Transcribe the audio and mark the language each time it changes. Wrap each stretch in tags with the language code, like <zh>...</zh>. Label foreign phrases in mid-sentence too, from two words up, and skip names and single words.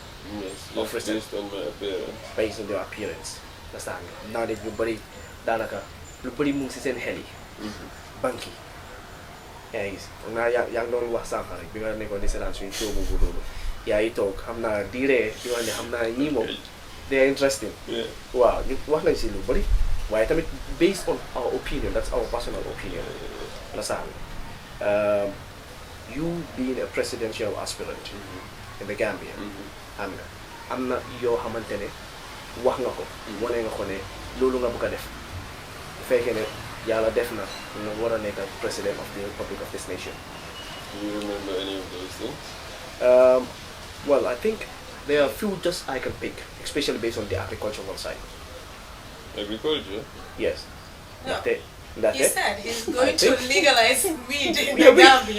<en>yes based on my appearance. Based on your appearance.</en> <wo>Understand naa ne ñu bëri daanaka lu bëri mu ngi si seen xel yi. banque yi yaa ngi gis yaa ngi doon wax sànq rek bi nga nekkoon di seetaan suñu show boobu noonu yaa ngi toog xam naa di ree di wax ne xam naa ñii moom</wo> <en>they are interesting.</en> <wo>waaw ñu wax nañ si lu bëri waaye tamit</wo> <en>based on our opinion that's our personal opinion. Understand you being a presidential aspirant in the Gambia.</en> <wo>xam nga am na yoo xamante ne wax nga ko wane nga ko ne loolu nga bëgg a def bu fekkee ne yàlla def na nga war a nekk</wo> <en>president of the Republic of this nation. Do you remember any of those things? Well, I think there are a few just I can pick, especially based on the agricultural side. Agriculture? Yes. No. That's he it. said he's going to legalize weed in the Gambia.</en>